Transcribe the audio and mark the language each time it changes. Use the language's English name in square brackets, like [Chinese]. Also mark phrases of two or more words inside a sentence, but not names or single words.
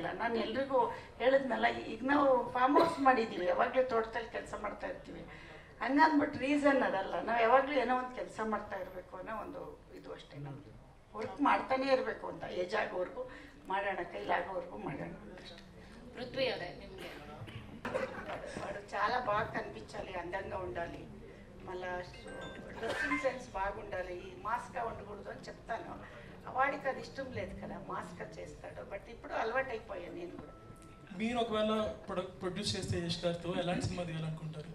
[Kannada] ನಾನು ಎಲ್ರಿಗೂ ಹೇಳಿದ್ನಲ್ಲ, ಈಗ ನಾವು ಫಾರ್ಮ್ ಹೌಸ್ ಮಾಡಿದ್ದೀವಿ, ಯಾವಾಗಲೂ ತೋಟದಲ್ಲಿ ಕೆಲಸ ಮಾಡ್ತಾ ಇರ್ತೀವಿ. ಹಂಗಂದ್ಬಿಟ್ಟು ರೀಸನ್ ಅದಲ್ಲ. ನಾವು ಯಾವಾಗಲೂ ಏನೋ ಒಂದು ಕೆಲಸ ಮಾಡ್ತಾ ಇರಬೇಕು ಅನ್ನೋ ಒಂದು ಇದು ಅಷ್ಟೇ. ನಮ್ದು ವರ್ಕ್ ಮಾಡ್ತಾನೆ ಇರಬೇಕು ಅಂತ, ಏಜ್ ಆಗೋವರೆಗೂ ಮಾಡೋಣ, ಕೈಲಾಗೋವರೆಗೂ ಮಾಡೋಣ ಅಷ್ಟೇ. పృథ్వీ ಅವರೇ ನಿಮಗೆ [Telugu] వాడు చాలా బాగా కనిపించాలి, అందంగా ఉండాలి, మళ్ళా [English] dressing sense [Telugu] బాగుండాలి, మాస్క్గా ఉండకూడదు అని చెప్తాను. వాడికి అది ఇష్టం లేదు కదా, మాస్క్గా చేస్తాడు. బట్ ఇప్పుడు అలవాటు అయిపోయాను నేను కూడా. మీరు ఒకవేళ ప్రొడ్యూస్ చేస్తే యష్ గారితో ఎలాంటి సినిమా తీయాలనుకుంటారు?